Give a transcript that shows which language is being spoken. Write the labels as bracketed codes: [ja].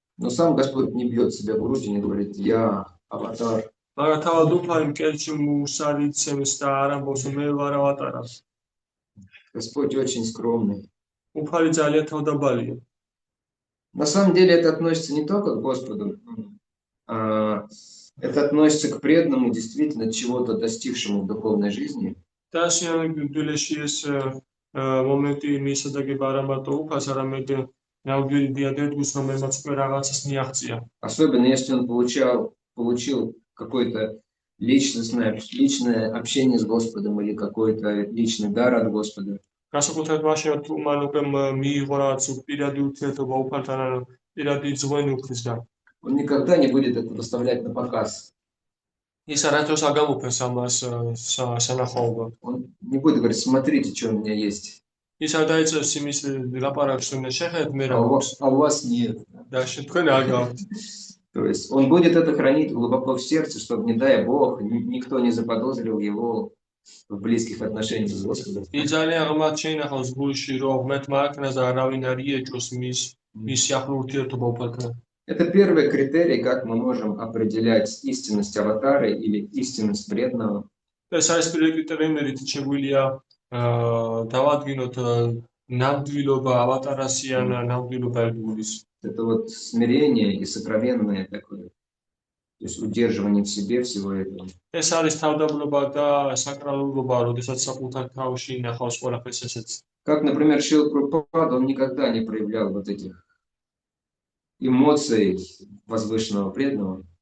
[ru] Но сам Господь не бьет себя в грудь и не говорит, я аватар. [ka] მაგრამ თავად უფალი მკერდში მუსარიცემს და არ ამბობს, მე ვარ ავატარა. [ru] Господь очень скромный. [ka] უფალი ძალიან თავდაბალია. [ru] На самом деле это относится не только к Господу, это относится к преданному, действительно чего-то достигшему в духовной жизни. [ka] და შემდგომში ეს მომენტი მისადაგება არა მარტო უფალს, არამედ ნამდვილი დიადეთგუს, რომელმაც უკვე რაღაცას მიაღწია. [ru] Особенно если он получил какое-то личное общение с Господом или какой-то личный дар от Господа. [ka] განსაკუთრებით მაშინ თუ მან უკვე მიიღო რაღაც პირადი ურთიერთობა უფალთან, ან პირადი ძღვენი უფლისგან. [ru] Он никогда не будет это выставлять на показ. [ka] ის არასდროს არ გამოფენს ამას სანახაობად. [ru] Он не будет говорить, смотрите, что у меня есть. [ka] ის არ დაიწყებს იმის ლაპარაკს, რომ შეხედეთ მე რა [ru] А у вас нет. [ka] და თქვენ არ გაქვთ. [ru] То есть он будет это хранить глубоко в сердце, чтобы, не дай Бог, никто не заподозрил его в близких отношениях с Господом. [ka] ის ძალიან ღმრთ შეინახავს გულში, რომ ღმერთმა აქნას და არავინ არ იეჭოს მის ახლო ურთიერთობა უფალთან. [ru] Это первый критерий, как мы можем определять истинность аватара или истинность преданного. [ka] ეს არის პირველი კრიტერიუმი, რითიც შეგვიძლია დავადგინოთ ნამდვილობა ავატარასი ან ნამდვილობა ერთგულის. [ru] Это вот смирение и сокровенное такое То есть удерживание в себе всего этого. [ka] ეს არის თავდაბლობა და საკრალულობა, როდესაც საკუთარ თავში ინახავს ყველაფერს ესეც. [ru] Как, например, Шрила Прабхупада, он никогда не проявлял вот этих эмоций возвышенного преданного.